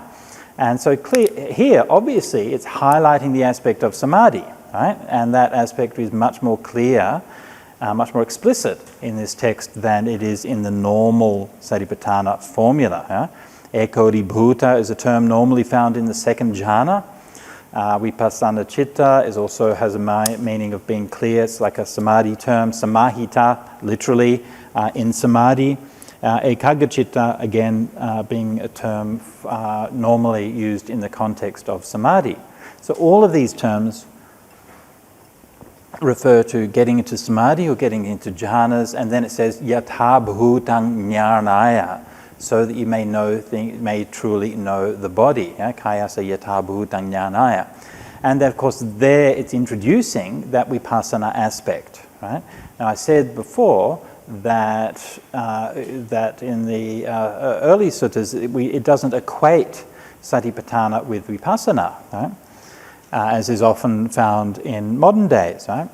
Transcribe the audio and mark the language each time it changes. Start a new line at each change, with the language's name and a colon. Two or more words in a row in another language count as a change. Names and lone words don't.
English: And so here, obviously, it's highlighting the aspect of samadhi, right? And that aspect is much more clear, much more explicit in this text than it is in the normal Satipatthana formula. Ekodibhuta is a term normally found in the second jhana.
Pali: Vipassana chitta
English: also has a meaning of being clear. It's like a samadhi term. Samahita, literally in samadhi.
Pali: Ekagga chitta,
English: again, being a term normally used in the context of samadhi. So all of these terms refer to getting into samadhi or getting into jhanas, and then it says
Pali: yatha bhutang jnanaya,
English: so that you may truly know the body.
Pali: Kayasa yatha bhutang jnanaya.
English: And of course there it's introducing that vipassana aspect. Right? Now I said before that in the early suttas it doesn't equate satipatthana with vipassana, right? As is often found in modern days, right?